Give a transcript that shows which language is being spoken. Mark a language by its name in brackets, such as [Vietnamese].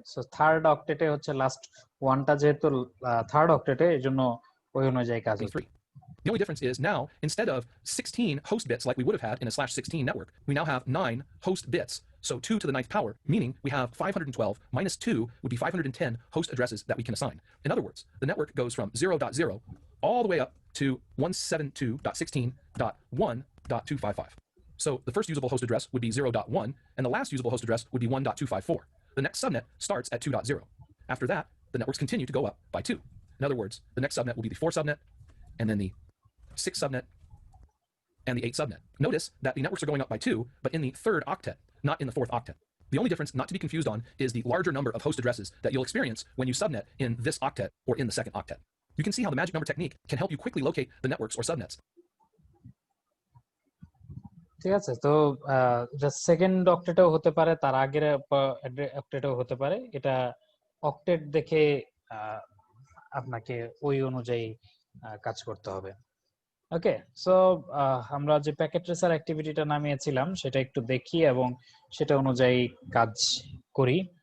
[Bangla] So third অক্টেটে হচ্ছে last ওয়ানটা যেহেতু থার্ড অক্টেটে এজন্য ওই অনুযায়ী কাজ হচ্ছে। [English] The only difference is now, instead of 16 host bits like we would have had in a /16 network, we now have 9 host bits. So 2 to the 9th power, meaning we have 512 minus 2 would be 510 host addresses that we can assign. In other words, the network goes from 0.0 all the way up to 172.16.1.255. So the first usable host address would be 0.1, and the last usable host address would be 1.254. The next subnet starts at 2.0. After that, the networks continue to go up by 2. In other words, the next subnet will be the 4 subnet, and then the 6 subnet, and the 8 subnet. Notice that the networks are going up by 2, but in the 3rd octet, not in the 4th octet. The only difference, not to be confused on, is the larger number of host addresses that you'll experience when you subnet in this octet or in the 2nd octet. You can see how the magic number technique can help you quickly locate the networks or subnets. [Bangla] ঠিক আছে, তো এটা second অক্টেটেও হতে পারে, তার আগের অক্টেটেও হতে পারে। এটা অক্টেট দেখে আপনাকে ওই অনুযায়ী কাজ করতে হবে। ওকে, সো আমরা যে প্যাকেট ট্রেসার অ্যাক্টিভিটিটা নামিয়েছিলাম সেটা একটু দেখি এবং সেটা অনুযায়ী কাজ করি।